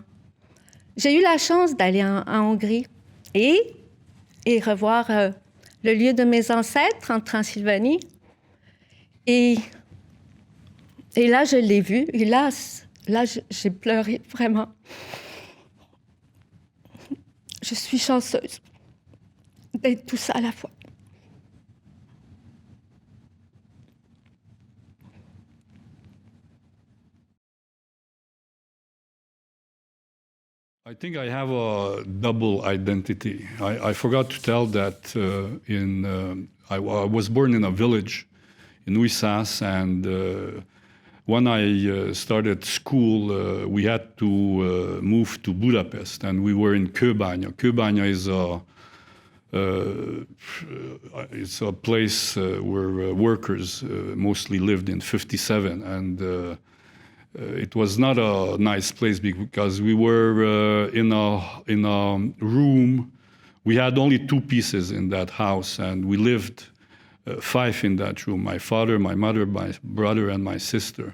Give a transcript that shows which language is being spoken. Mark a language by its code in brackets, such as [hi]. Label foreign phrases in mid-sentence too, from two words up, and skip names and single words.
[fr] J'ai eu la chance d'aller en Hongrie et revoir le lieu de mes ancêtres en Transylvanie. Et là, je l'ai vu. Et là j'ai pleuré, vraiment. Je suis chanceuse d'être tout ça à la fois. [en] I think I have a double identity. I forgot to tell that I was born in a village in Újszász, and when I started school, we had to move to Budapest, and we were in Kőbánya. Kőbánya is a place where workers mostly lived in 57, and it was not a nice place because we were in a room. We had only 2 pieces in that house, and we lived 5 in that room: my father, my mother, my brother, and my sister.